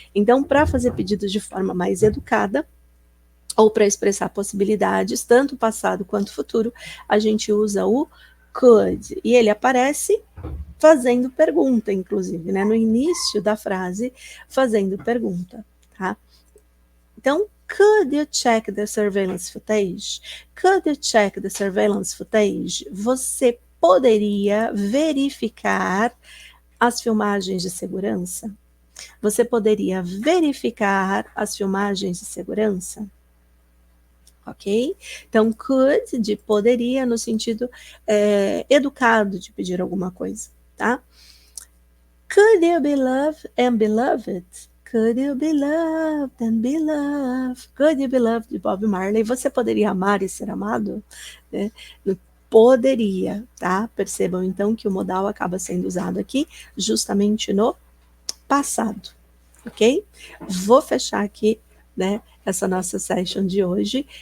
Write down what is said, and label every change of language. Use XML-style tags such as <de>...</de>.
<pt>Então, para fazer pedidos de forma mais educada, ou para expressar possibilidades, tanto passado quanto futuro, a gente usa o could. E ele aparece fazendo pergunta, inclusive, né? No início da frase, fazendo pergunta, tá?</pt> <en>Então, could you check the surveillance footage? Could you check the surveillance footage?</en> <pt>Você poderia verificar as filmagens de segurança? Você poderia verificar as filmagens de segurança? Ok? Então, could, de poderia, no sentido educado de pedir alguma coisa, tá?</pt> <en>Could you be loved and beloved? Could you be loved and be loved? Could you be loved, de Bob Marley.</en> <pt>Você poderia amar e ser amado? Né? Poderia, tá? Percebam, então, que o modal acaba sendo usado aqui justamente no passado, ok? Vou fechar aqui, né, essa nossa session de hoje.</pt>